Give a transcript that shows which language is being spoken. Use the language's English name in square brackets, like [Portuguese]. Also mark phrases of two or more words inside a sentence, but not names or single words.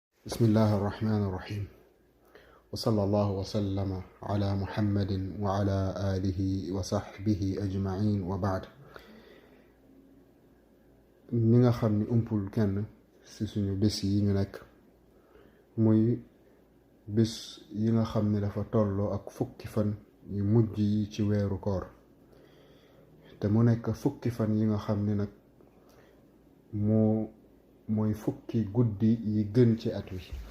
[Arabic] بسم الله الرحمن الرحيم وصلى الله وسلم على محمد وعلى آله وصحبه أجمعين وبعد ñi [Wolof] nga xam ni umpul kenn ci suñu bés yi ñu nekk muy bés yi nga xam ni dafa tolloo ak fukki fan yu mujj yi ci weeru koor te mu nekk fukki fan yi nga xam ni nag mooy fukki guddi yi gën ci at wi.